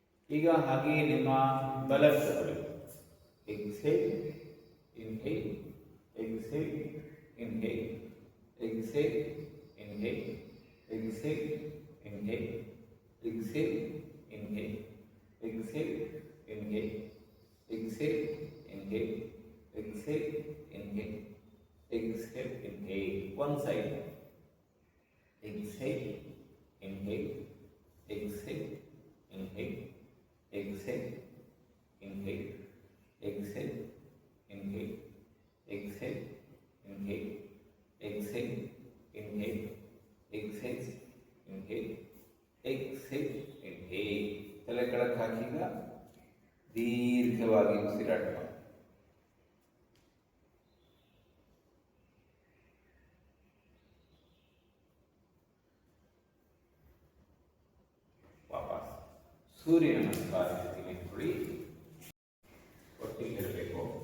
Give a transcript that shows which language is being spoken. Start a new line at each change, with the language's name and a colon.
Kannada: ಈಗ ಹಾಗೆ ನಿಮ್ಮ ಬಲಕ್ಕೆ ತಗೊಳ್ಳಿ.
English: Exhale, inhale, exhale, inhale, exhale, inhale, exhale, inhale, exhale, inhale, exhale, inhale, exhale, inhale, exhale, inhale, exhale, inhale. One side. Exhale, inhale, exhale, inhale, exhale, inhale, exhale, inhale, exhale, inhale, exhale, inhale, exhale, inhale, exhale, inhale.
Kannada: ತಲೆ ಕೆಳಕ್ಕೆ ಹಾಕಿಗ ದೀರ್ಘವಾಗಿ ಉಸಿರಾಟ ಮಾಡಿ. ವಾಪಸ್ ಸೂರ್ಯ ನಮಸ್ಕಾರ ನಿಂತ್ಕೊಳ್ಳಿ. ಒಟ್ಟಿಗೆ ಇರಬೇಕು.